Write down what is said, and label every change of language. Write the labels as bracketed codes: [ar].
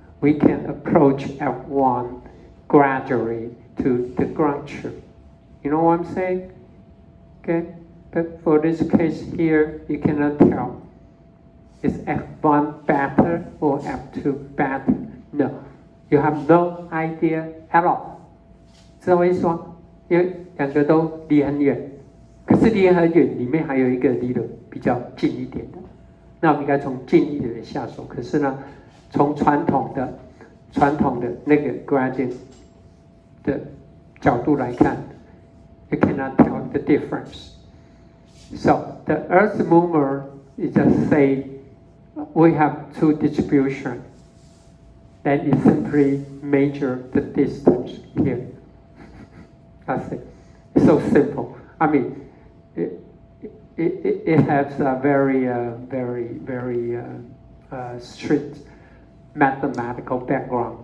[en] We can approach F1 gradually to the ground truth. You know what I'm saying? Okay, but for this case here, you cannot tell. Is F1 better or F2 better? No, you have no idea at all. [zh] 知道我意思吗？因为两个都离很远，可是离很远，里面还有一个离得比较近一点的，那我们应该从近一点的下手。可是呢，从传统的那个 gradient 的角度来看 ， [en] you cannot tell the difference. So the Earth mover is just say we have two distribution. Then you simply measure the distance here. That's it. It's so simple. I mean, it has a very strict mathematical background.